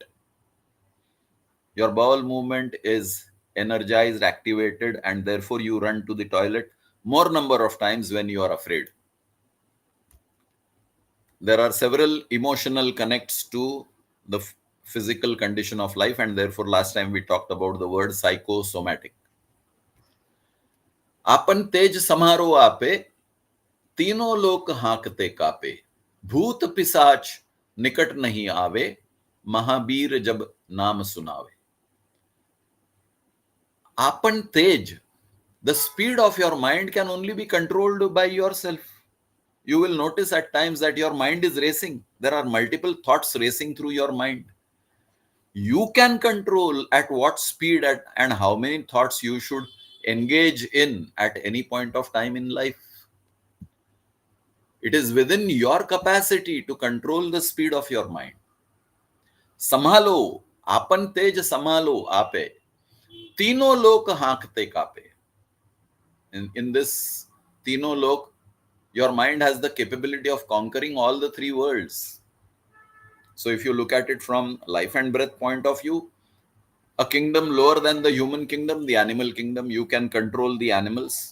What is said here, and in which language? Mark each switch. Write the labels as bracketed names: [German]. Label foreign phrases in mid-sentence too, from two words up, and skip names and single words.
[English] Your bowel movement is energized, activated, and therefore you run to the toilet more number of times when you are afraid. There are several emotional connects to the physical condition of life, and therefore last time we talked about the word psychosomatic. [Awadhi] आपन तेज समारो आपे, तीनों लोक हांकते कापे, भूत पिशाच निकट नहीं आवे, महावीर जब नाम सुनावे. आपन तेज, [English] the speed of your mind can only be controlled by yourself. You will notice at times that your mind is racing. There are multiple thoughts racing through your mind. You can control at what speed and how many thoughts you should engage in at any point of time in life. It is within your capacity to control the speed of your mind. [Awadhi] सम्हालो, आपन तेज सम्हालो आपे, तीनों लोक हाँकते कापे. [English] In this [Awadhi] तीनों लोक, [English] your mind has the capability of conquering all the three worlds. So if you look at it from life and breath point of view, a kingdom lower than the human kingdom, the animal kingdom, you can control the animals.